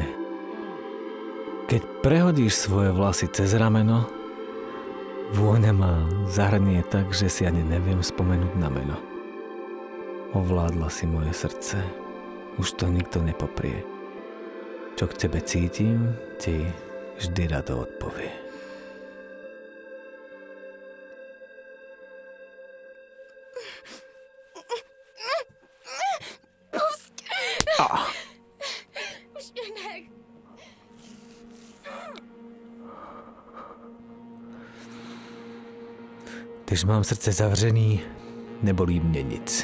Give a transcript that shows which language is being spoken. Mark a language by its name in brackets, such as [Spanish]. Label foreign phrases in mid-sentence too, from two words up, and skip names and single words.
[Slovak] Keď prehodíš svoje vlasy cez rameno, vôňa ma zahrnie tak, že si ani neviem spomenúť na meno. Ovládla si moje srdce, už to nikto nepoprie. Čo k tebe cítim, ti vždy rado odpovie. [Czech] Už mě nech. Když mám srdce zavřený, nebolí mě nic.